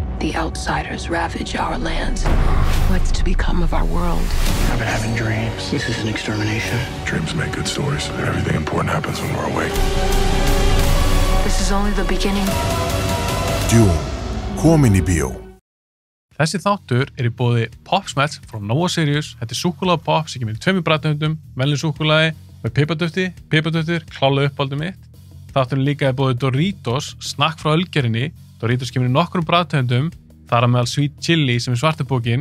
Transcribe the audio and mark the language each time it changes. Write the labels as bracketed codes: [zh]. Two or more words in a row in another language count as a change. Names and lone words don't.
[en] the outsiders ravage our lands. What's to become of our world? I've been having dreams. This is an extermination. Dreams make good stories, and everything important happens when we're awake. This is only the beginning. [is] Dune, komin í bíó. Þessi þáttur í boði Pop Smells frá Nova Sirius. Þetta súkkulaði pop sem kemur í 2 bragðtegundum, venjuleg súkkulaði með piparduftið, klálega uppáldið mitt. Þátturinn líka í boði Doritos, snakk frá Ölgerinni. Doritos kemur í nokkrum bragðtegundum, þar á meðal Sweet Chili sem svarta bókin.